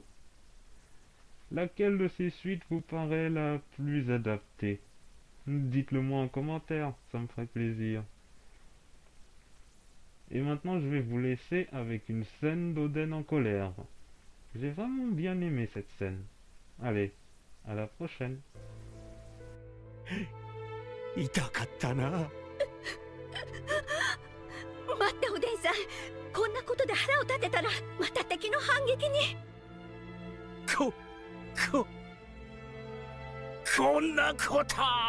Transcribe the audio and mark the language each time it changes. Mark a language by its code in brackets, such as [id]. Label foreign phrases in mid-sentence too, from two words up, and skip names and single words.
[fr] Laquelle de ces suites vous paraît la plus adaptée? Dites-le moi en commentaire, ça me ferait plaisir. Et maintenant, je vais vous laisser avec une scène d'Oden en colère. J'ai vraiment bien aimé cette scène. Allez, à la prochaine. [ja] 痛かったな。待っておでんさん、こんなことで腹を立てたらまた敵の反撃に。こんなこと。